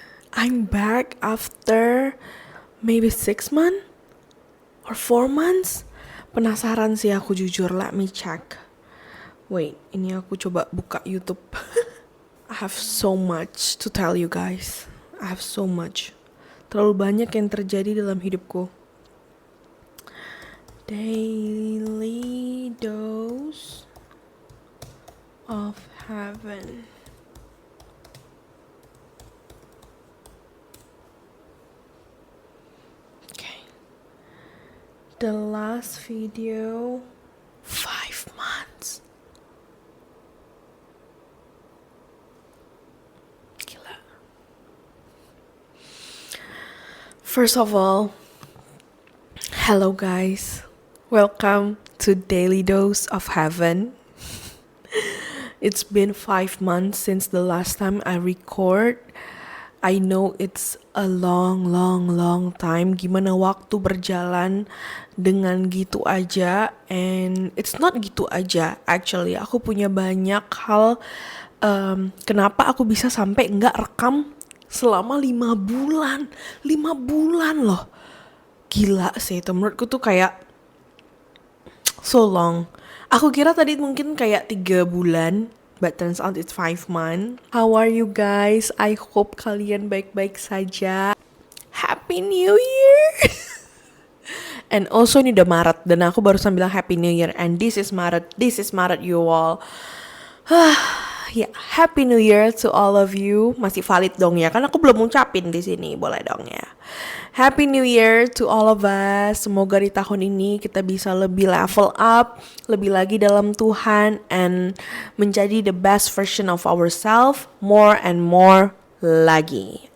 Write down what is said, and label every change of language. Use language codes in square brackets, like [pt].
[en] I'm back after maybe 6 months or 4 months. [id] Penasaran sih aku jujur, [en] let me check. [id] Wait, ini aku coba buka YouTube. [en] I have so much to tell you guys. I have so much. [id] Terlalu banyak yang terjadi dalam hidupku. [en] Daily dose of heaven. The last video, 5 months. [id] Gila. [en] First of all, hello guys. Welcome to Daily Dose of Heaven. It's been 5 months since the last time I record. I know it's a long time. [id] Gimana waktu berjalan dengan gitu aja. [en] And it's not [id] gitu aja. Actually, aku punya banyak hal. Kenapa aku bisa sampai nggak rekam selama 5 bulan. 5 bulan loh. Gila sih itu. Menurutku tuh kayak [en] so long. [id] Aku kira tadi mungkin kayak 3 bulan. [en] But turns out it's 5 months. How are you guys? I hope [id] kalian baik-baik saja. [en] Happy New Year! And also [id] ini udah Maret. Dan aku barusan bilang [en] Happy New Year. And this is Maret. This is Maret you all. Yeah, Happy New Year to all of you. [id] Masih valid dong ya. Kan aku belum ngucapin di sini. Boleh dong ya. [en] Happy New Year to all of us. [id] Semoga di tahun ini kita bisa lebih level up, lebih lagi dalam Tuhan, and menjadi [en] the best version of ourselves more and more [id] lagi.